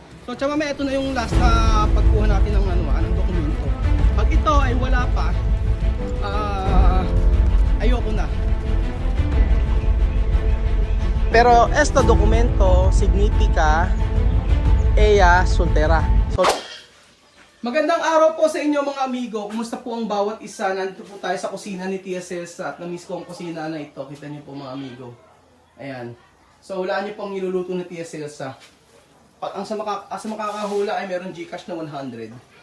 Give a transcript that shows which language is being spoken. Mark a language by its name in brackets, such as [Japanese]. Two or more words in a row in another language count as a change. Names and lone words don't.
[Filipino] So tsaka ito na yung last na pagkuha natin ng ng dokumento. Pag ito ay wala pa, ayoko na. [Spanish] Pero esto dokumento significa ella soltera. [Filipino] So, magandang araw po sa inyo mga amigo. Kumusta po ang bawat isa? Nandito po tayo sa kusina ni Tia Celsa at na-miss ko ang kusina na ito. Kita niyo po mga amigo. Ayan. So wala niyo pong niluluto ni Tia Celsa. Ang sa makakahula ay meron Gcash na 100.